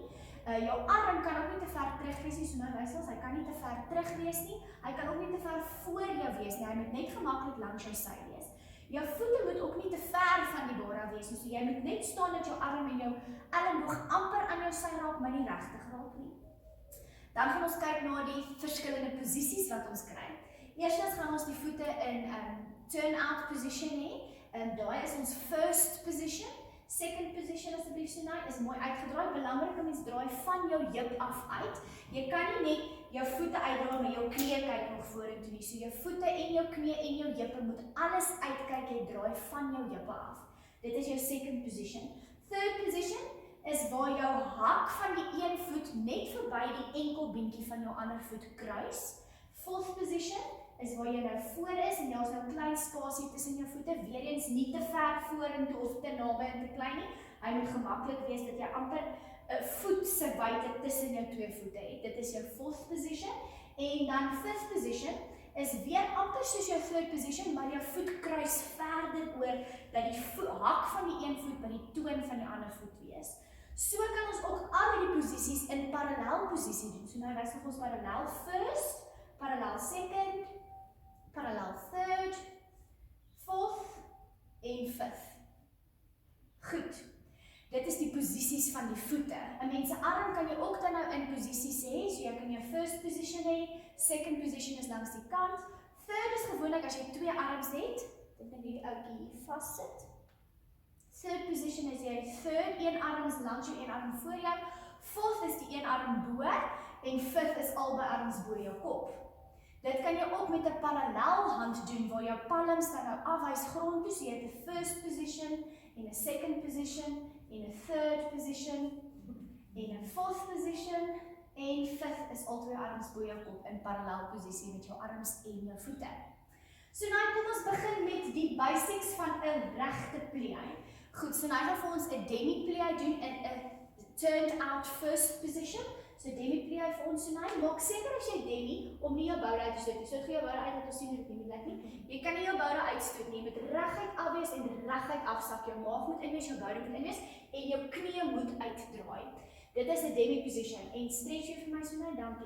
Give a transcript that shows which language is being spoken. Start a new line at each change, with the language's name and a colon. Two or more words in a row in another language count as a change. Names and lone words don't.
Afrikaans: Jou arm kan ook nie te ver terug wees nie, so nou wys ons, hy kan nie te ver terug wees nie, hy kan ook nie te ver voor jou wees nie, hy moet net gemaklik langs jou sy wees. Jou voete moet ook nie te ver van die baar af wees nie, so jy moet net staan dat jou arm en jou elleboog amper aan jou sy raak, maar nie regtig raak nie. Dan gaan ons kyk na die verskillende posisies wat ons kry. Eerstens gaan ons die voete in
English: turn-out position
Afrikaans: hê. Daai is ons
English: first position. Second position,
Afrikaans: asseblief Sunay, is mooi uitgedraai. Belangrik om mens draai van jou heup af uit. Jy kan nie net jou voete uitdraai, maar jou knie kyk nog vorentoe nie. So jou voete en jou knie en jou heupe moet alles uitkyk, jy draai van jou heupe af. Dit is jou
English: second position. Third position
Afrikaans: is waar jou hak van die een voet net verby die enkelbeentjie van jou ander voet kruis.
English: Fourth position
Afrikaans: is waar jy nou voor is en jy is nou 'n klein spasie tussen jou voete, weer eens nie te ver vorentoe of te naby en te klein nie. Hy moet gemaklik wees dat jy amper 'n voet se wyte tussen jou twee voete het. Dit is jou
English: fourth position.
Afrikaans: En dan
English: fifth position
Afrikaans: is weer amper soos jou
English: third position,
Afrikaans: maar jou voet kruis verder oor dat die hak van die een voet by die toon van die ander voet wees. So kan ons ook al die posisies in parallel posisie doen. So nou wys ons
English: parallel first, parallel second, parallel third,
Afrikaans: fourth en fifth. Goed. Dit is die posisies van die voete. 'n Mens se arm kan jy ook dan nou in posisies hê. So jy kan jou
English: first position
Afrikaans: hê,
English: second position
Afrikaans: is langs die kant. Third is gewoonlik as jy twee arms het, dit net hierdie ouetjie hier vassit.
English: Third position
Afrikaans: is jy third, een arm is langs jou, een arm voor jou. Fourth is die een arm bo en fifth is albei arms bo jou kop. Dit kan jy ook met 'n parallel hand doen waar jou palms dan nou afwys grond toe, so jy het 'n
English: first position
Afrikaans: en 'n
English: second position
Afrikaans: en 'n
English: third position
Afrikaans: en 'n
English: fourth position
Afrikaans: en fifth is albei arms bo jou kop in parallel posisie met jou arms en jou voete. So nou kom ons begin met die basics van 'n regte plie. Goed, so nou gaan vir ons 'n demi plie doen in 'n
English: turned out first position.
Afrikaans: So demi plie vir ons Sunay, maak seker as jy demi om nie jou boude uit te stoot nie. So gee jou boude uit dat ons sien hoe dit nie lyk nie. Jy kan nie jou boude uitstoot nie, jy moet reguit afwees en reguit afsak. Jou maag moet inwees, jou boude moet inwees en jou knie moet uitdraai. Dit is 'n demi position en stretch jy vir my Sunay, dankie.